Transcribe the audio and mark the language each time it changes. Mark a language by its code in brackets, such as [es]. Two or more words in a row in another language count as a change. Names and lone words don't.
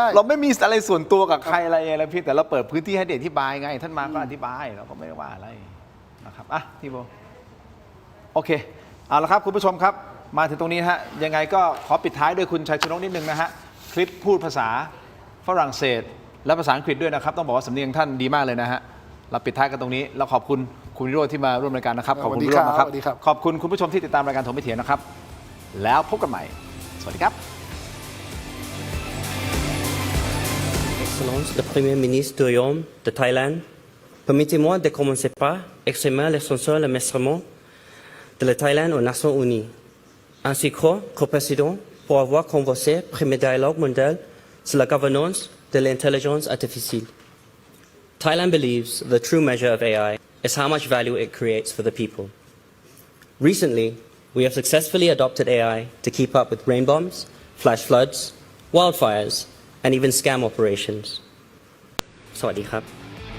[th] เราไม่มีอะไรส่วนตัวกับใครอะไรพี่แต่เราเปิดพื้นที่ให้เด็กอธิบายไงท่านมาก็อธิบายเราก็ไม่ได้ว่าอะไรนะครับอ่ะพี่โบโอเคเอาละครับคุณผู้ชมครับมาถึงตรงนี้ฮะยังไงก็ขอปิดท้ายด้วยคุณชัยชนกนิดนึงนะฮะคลิปพูดภาษาฝรั่งเศสและภาษาอังกฤษด้วยนะครับต้องบอกว่าสำเนียงท่านดีมากเลยนะฮะเราปิดท้ายกันตรงนี้เราขอบคุณคุณวิโรจน์ที่มาร่วมรายการนะครับขอบคุณวิโรจน์นะครับขอบคุณคุณผู้ชมที่ติดตามรายการถกไม่เถียงนะครับแล้วพบกันใหม่สวัสดีครับ [fr] Excellence, le Premier ministre du Royaume de Thaïlande, permettez-moi de commencer par exprimer les sincères remerciements de la Thaïlande aux Nations Unies, ainsi qu'au président pour avoir convoqué le premier dialogue mondial sur la gouvernance de l'intelligence artificielle. [en] Thailand believes the true measure of AI is how much value it creates for the people. Recently, we have successfully adopted AI to keep up with rain bombs, flash floods, wildfires, and even scam operations. [th] สวัสดีครับ